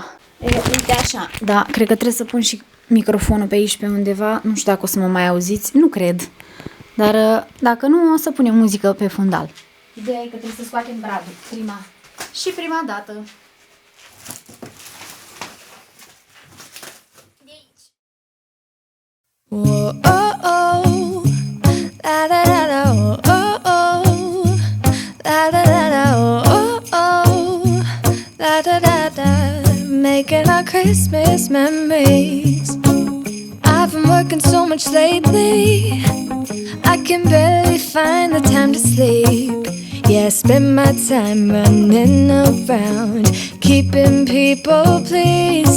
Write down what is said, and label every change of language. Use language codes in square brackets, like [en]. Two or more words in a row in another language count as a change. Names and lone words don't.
[ro] Uite așa, da, cred că trebuie să pun și microfonul pe aici, pe undeva, nu știu dacă o să mă mai auziți, nu cred, dar dacă nu, o să punem muzică pe fundal. Ideea e că trebuie să scoatem bradul, prima dată. De aici. Whoa, oh, oh. La, la, la, la, oh, oh, oh. La, la, la, la, oh, oh, oh. La, da, da, da. [en] Making our Christmas memories. I've been working so much lately, I can barely find the time to sleep. Yeah, I spend my time running around, keeping people pleased.